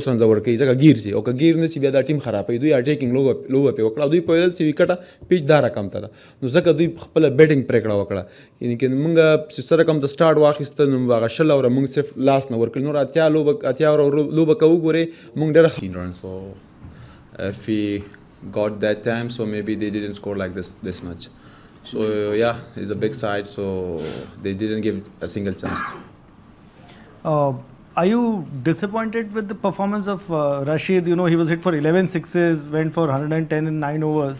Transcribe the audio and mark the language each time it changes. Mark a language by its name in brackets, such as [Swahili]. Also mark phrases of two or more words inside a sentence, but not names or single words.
[Pashto] رنزه ورکوي ځکه ګیر شي او که ګیر نه شي بیا دا ټیم خرابوي دوی اټیکینګ لوبه پرې وکړه دوی پوهېدل چې وکټه پیچ دا رقم ته ده نو ځکه دوی خپله بیټینګ پرېکړه وکړه یعنې که موږ چې څه رقم د سټارټ واخیسته نو هغه 20 اووره موږ صرف لاس نه ورکړي نور 80 اووره لوبه که وګورې موږ ډېره [English] run so if we got that time so maybe they didn't score like this much so yeah it's a big side so they didn't give a single chance. Are you disappointed with the performance of Rashid? You know, he was hit for 11 sixes, went for 110 in 9 overs.